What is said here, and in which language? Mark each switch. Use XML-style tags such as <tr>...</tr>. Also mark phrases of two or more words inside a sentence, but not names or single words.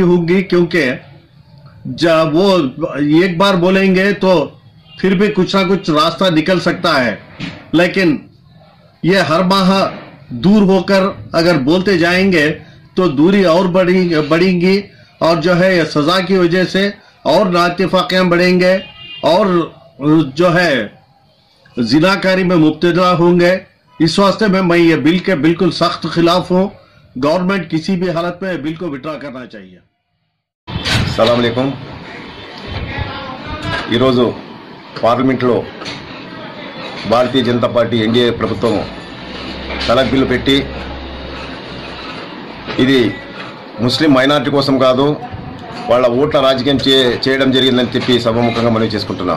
<ur>ہوگی، کیونکہ جب وہ ایک بار بولیں گے تو پھر بھی کچھ نہ کچھ راستہ نکل سکتا ہے، لیکن یہ ہر ماہ دور ہو کر اگر بولتے جائیں گے تو دوری اور بڑھیں گی، اور جو ہے یہ سزا کی وجہ سے اور نااتفاقیاں بڑھیں گے، اور جو ہے زناکاری میں مبتلا ہوں گے۔ اس واسطے میں یہ بل کے بالکل سخت خلاف ہوں۔ گورنمنٹ کسی بھی حالت میں بل کو وڈرا کرنا چاہیے۔ السلام علیکم۔</ur> <te>ఈరోజు పార్లమెంట్లో భారతీయ జనతా పార్టీ ఎన్డీఏ ప్రభుత్వం తలాక్ బిల్లు పెట్టి ఇది ముస్లిం మైనారిటీ కోసం కాదు, వాళ్ళ ఓట్ల రాజకీయం చేయడం జరిగిందని చెప్పి సభాముఖంగా మనవి చేసుకుంటున్నాం.</te>